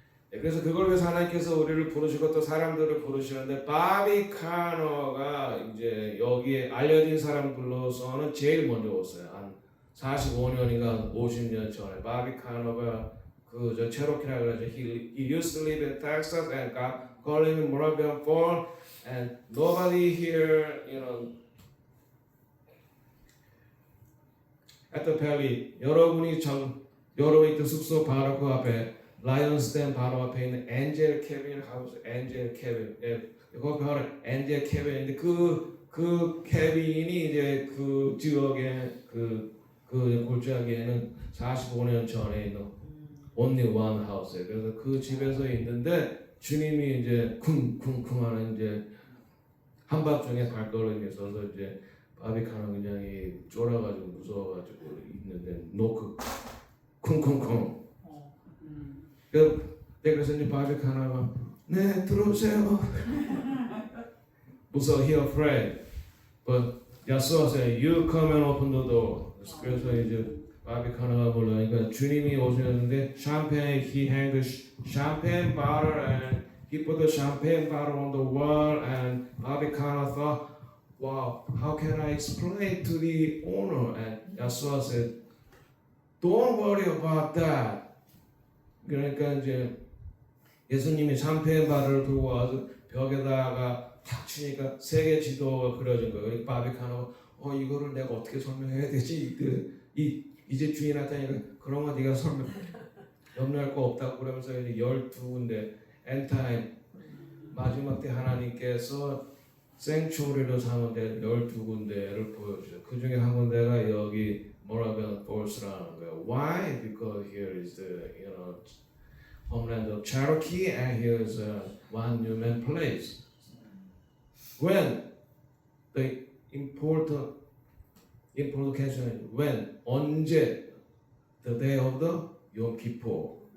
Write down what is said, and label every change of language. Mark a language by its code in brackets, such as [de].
[ko] 네, 그래서 그걸 위해서 하나님께서 우리를 부르시고 또 사람들을 부르시는데 바비 카너가 이제 여기에 알려진 사람들로서는 제일 먼저 왔어요. 한 45년인가 50년 전에 바비 카너가 그 체로키라 그러죠. [en] He used to live in Texas and got calling in Moravian Fall, and nobody here, at the Valley. [ko] 여러분이 있던 숙소 바로 그 앞에 라이언스댐 바로 앞에 있는 엔젤 캐빈 하우스, 엔젤 캐빈. 그 바로 엔젤 캐빈인데 그 캐빈이 이제 그 지역에 그 골짜기에는 45년 전에 있는 [en] only one house [ko] 예요. 그래서 그 집에서 있는데 주님이 이제 쿵쿵쿵하는 이제 한밤중에 발걸음이 있어서 이제 바비카는 굉장히 쫄아가지고 무서워가지고 있는데 노크 쿵쿵쿵. 그래서 이제 바비카나가 네 들어오세요. 무서워, [en] he afraid. But Yeshua said, you come and open the door. [ko] 그래서 이제 바비카나가 불러니까 주님이 오셨는데 [en] he hanged the champagne bottle and he put the champagne bottle on the wall, and 바비카나 thought, wow, how can I explain to the owner? And Yeshua said, don't worry about that. [ko] 그러니까 이제 예수님이 샴페인 바를 들고 와서 벽에다가 탁 치니까 세계 지도가 그려진 거예요. 바비카나가 이거를 내가 어떻게 설명해야 되지? 이제 주인 나타나니까 그런 거 네가 설명 염려할 거 없다고 그러면서 이제 12군데 엔타임 마지막 때 하나님께서 생추리로 삼은 데 12군데를 보여주죠. 그 중에 한 군데가 여기 모라비안 폴스라는 거예요. [en] Why? Because here is the homeland of Cherokee, and here is one Newman place. When the important question is when, [ko] 언제, [en] the day of the Yom Kippur.